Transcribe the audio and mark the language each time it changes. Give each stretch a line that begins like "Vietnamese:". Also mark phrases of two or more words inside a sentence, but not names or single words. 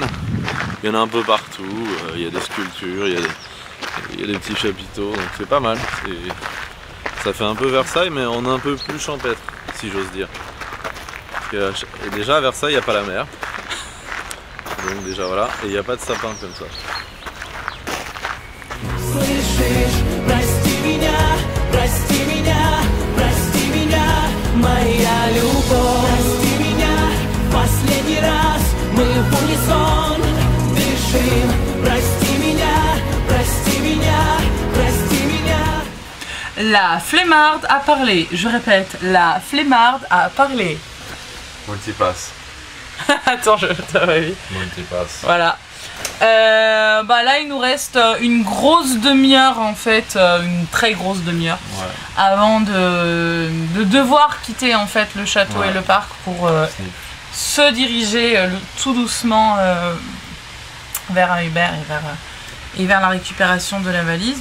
French: Il y en a un peu partout, il y a des sculptures, il y a des petits chapiteaux, donc c'est pas mal. Ça fait un peu Versailles, mais on est un peu plus champêtre, si j'ose dire. Parce que, et déjà à Versailles, il n'y a pas la mer. Donc déjà voilà, et il n'y a pas de sapin comme ça.
Russian: Последний раз мы в унисон дышим. Прости меня, прости меня.
French: La flemmarde a parlé. Je répète, la flemmarde a parlé. Multipass. Attends, je te revis. Multipass. Voilà. Bah là, il nous reste une grosse demi-heure en fait, une très grosse demi-heure, ouais, avant de devoir quitter en fait le château, ouais, et le parc pour se diriger tout doucement vers un Uber et vers la récupération de la valise.